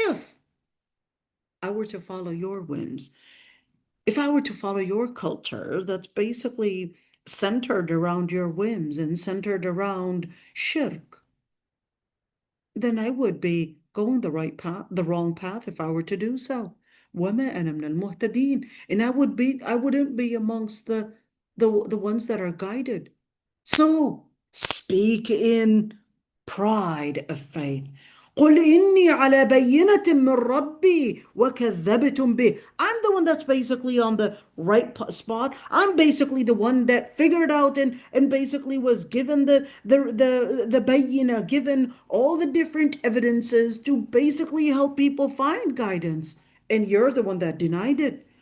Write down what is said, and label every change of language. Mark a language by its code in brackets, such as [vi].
[en] If I were to follow your whims, if I were to follow your culture that's basically centered around your whims and centered around shirk, then I would be going the right path, the wrong path if I were to do so. [ar] وَمَا أَنَا مِنَ الْمُهْتَدِينَ. [en] And I wouldn't be amongst the ones that are guided. So speak in pride of faith. [ar] قل إني على بينة من ربي وكذبتم به. [en] I'm the one that's basically on the right spot. I'm basically the one that figured out and basically was given the bayina, given all the different evidences to basically help people find guidance. And you're the one that denied it.